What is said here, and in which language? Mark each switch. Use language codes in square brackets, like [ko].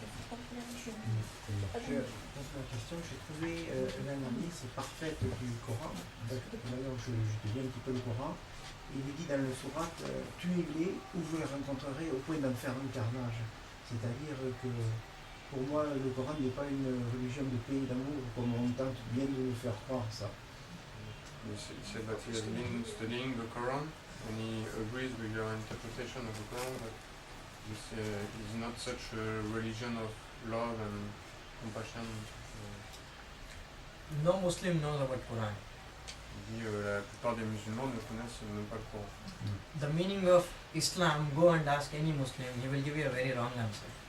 [fr] Je pose ma question, j'ai trouvé l'analyse parfaite du Coran. D'ailleurs, je lis un petit peu le Coran. Il est dit dans le sourate, tuez-les ou vous les rencontrerez au point d'en faire un carnage. C'est-à-dire que pour moi, le Coran n'est pas une religion de paix et d'amour, comme on tente bien de nous faire croire ça. [en] He said that he has been studying the Quran and he agrees with your interpretation of the Quran that this is not such a religion of love and compassion. No Muslim knows about Quran. [fr] Il dit la plupart des musulmans ne connaissent même pas le Coran. [en] The meaning of Islam, go and ask any Muslim, he will give you a very wrong answer.